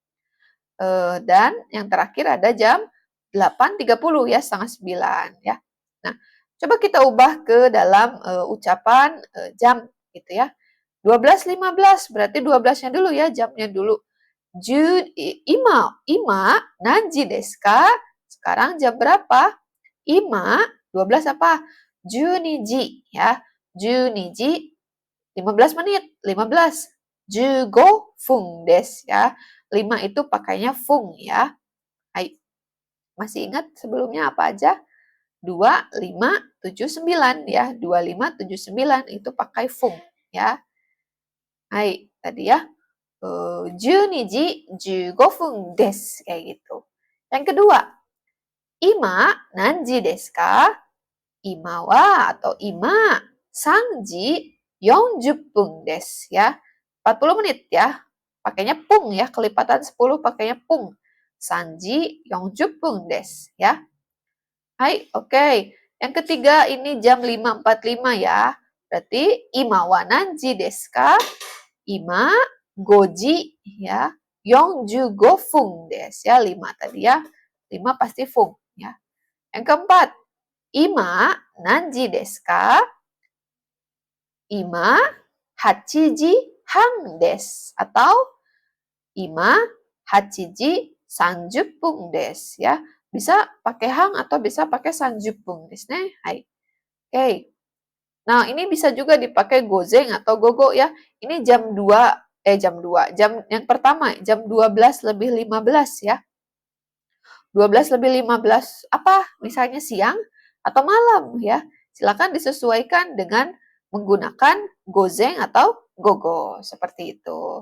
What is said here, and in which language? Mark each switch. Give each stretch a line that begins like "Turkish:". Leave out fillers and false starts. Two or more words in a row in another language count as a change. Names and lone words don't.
Indonesian: Dan yang terakhir ada jam 8.30 ya, setengah 9 ya. Nah, coba kita ubah ke dalam ucapan jam gitu ya. 12.15 berarti 12-nya dulu ya, jamnya dulu.
Japanese: 今何時ですか?
Indonesian: Sekarang jam berapa? Ima 12 apa? Juniji ya. Juniji 15 menit, 15.
Japanese: 十五分です
Indonesian: ya. 5 itu pakainya fung ya. Hai. Masih ingat sebelumnya apa aja? 2, 5, 7, 9 ya. 2, 5, 7, 9 itu pakai fung ya. Hai, tadi ya.
Japanese: 12 時15分です。
Indonesian: Kayak gitu. Yang kedua,
Japanese: 今何時ですか? 今は atau ima 3時40分です ya.
Indonesian: 40 menit ya. Pakainya pung ya, kelipatan 10 pakainya pung.
Japanese: 3時40分です ya. Hai, oke.
Indonesian: Yang ketiga ini jam 5.45 ya. Berarti
Japanese: 今は何時ですか? 今五時 ya. 45分です
Indonesian: ya. 5 tadi ya. 5 pasti fung ya. Yang keempat,
Japanese: 今何時ですか? Ima 8時半です. Atau ima 8時30分です ya.
Indonesian: Bisa pakai hang atau bisa pakai
Japanese: 30 分ですね.
Indonesian: Hai. Oke. Nah, ini bisa juga dipakai gozeng atau gogo ya. Ini jam 2, jam yang pertama, jam 12 lebih 15 ya. 12 lebih 15 apa? Misalnya siang atau malam ya. Silakan disesuaikan dengan menggunakan gozeng atau gogo seperti itu.